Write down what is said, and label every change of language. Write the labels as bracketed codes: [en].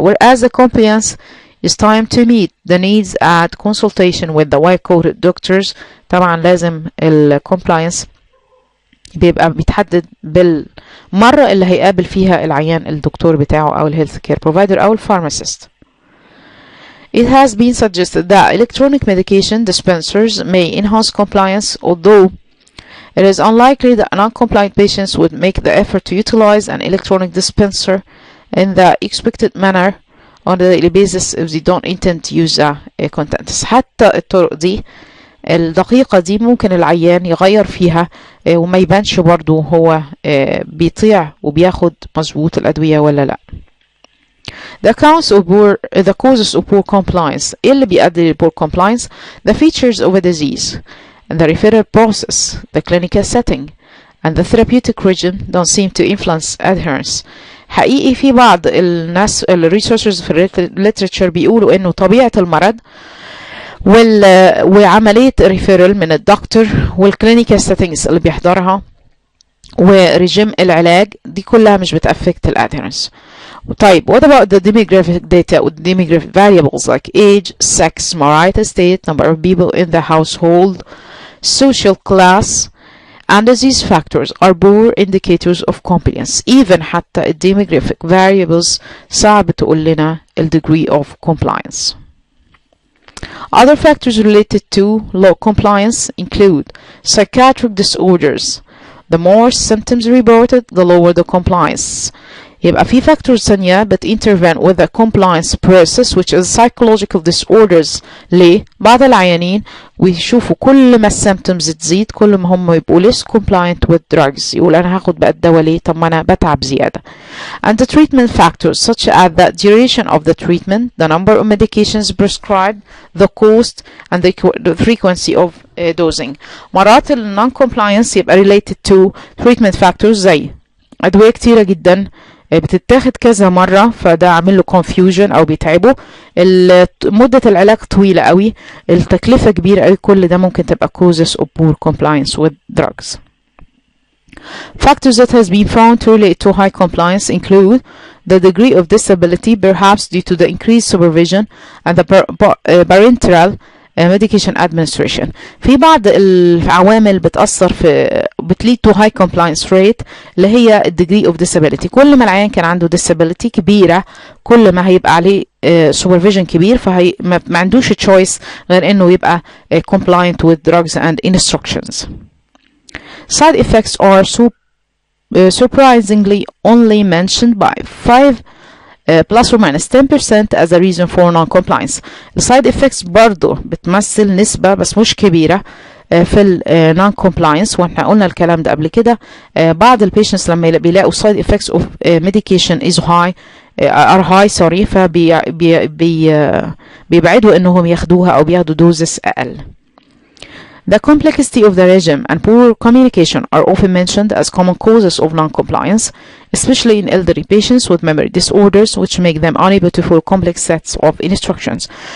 [en] whereas the compliance is time to meet the needs at consultation with the white coated doctors. [ar] طبعا لازم ال compliance بيبقى بيتحدد بالمرة اللي هيقابل فيها العيان الدكتور بتاعه أو ال health care provider أو ال pharmacist. [en] It has been suggested that electronic medication dispensers may enhance compliance, although it is unlikely that non-compliant patients would make the effort to utilize an electronic dispenser in the expected manner on a daily basis if they don't intend to use contents. [ar] حتى الطرق دي الدقيقة دي ممكن العيان يغير فيها وما يبانش برضو هو بيطيع وبياخد مظبوط الأدوية ولا لا. [en] The causes of poor compliance. [ar] إيه اللي بيؤدي ل poor compliance? [en] The features of a disease and the referral process, the clinical setting and the therapeutic regime don't seem to influence adherence. [ar] حقيقي في بعض الناس الريسيرشرز في الليترشر بيقولوا انه طبيعة المرض وعملية ريفيرال من الدكتور والكلينيكال سيتنجز اللي بيحضرها وريجيم العلاج دي كلها مش بتأفكت الادهيرنس. [en] طيب what about the demographic data or demographic variables like age, sex, marital state, number of people in the household, social class, and these factors are poor indicators of compliance. [ar] Even حتى ال demographic variables صعب تقول لنا ال degree of compliance. [en] Other factors related to low compliance include psychiatric disorders. The more symptoms reported, the lower the compliance. [ar] يبقى في factors ثانية intervene with the compliance process which is psychological disorders. ليه؟ بعض العيانين ويشوفوا كل ما symptoms تزيد كل ما هم يبقوا less compliant with drugs. يقول أنا هاخد بقى الدواء ليه؟ طب ما أنا بتعب زيادة. [en] And the treatment factors such as the duration of the treatment, the number of medications prescribed, the cost, and the frequency of dosing. [ar] مرات ال non-compliance يبقى related to treatment factors زي أدوية كتيرة جدا بتتاخد كذا مرة فده عامل له confusion أو بيتعبه. مدة العلاج طويلة قوي، التكلفة كبيرة قوي، كل ده ممكن تبقى causes of poor compliance with drugs. [en] Factors that has been found to relate to high compliance include the degree of disability, perhaps due to the increased supervision and the parenteral medication administration. [ar] في بعض العوامل بتأثر في بت lead to high compliance rate اللي هي degree of disability. كل ما العيان كان عنده disability كبيرة كل ما هيبقى عليه supervision كبير فهي ما عندوش choice غير انه يبقى compliant with drugs and instructions. [en] Side effects are surprisingly only mentioned by 5 plus or minus 10% as a reason for non-compliance. [ar] السايد effects برضو بتمثل نسبة بس مش كبيرة في ال non-compliance، واحنا قلنا الكلام ده قبل كده. بعض البيشنتس لما بيلاقوا side effects of medication is high are high sorry فبيبعدوا انهم ياخدوها او بياخدوا دوزس اقل. [en] The complexity of the regime and poor communication are often mentioned as common causes of non-compliance, especially in elderly patients with memory disorders, which make them unable to follow complex sets of instructions.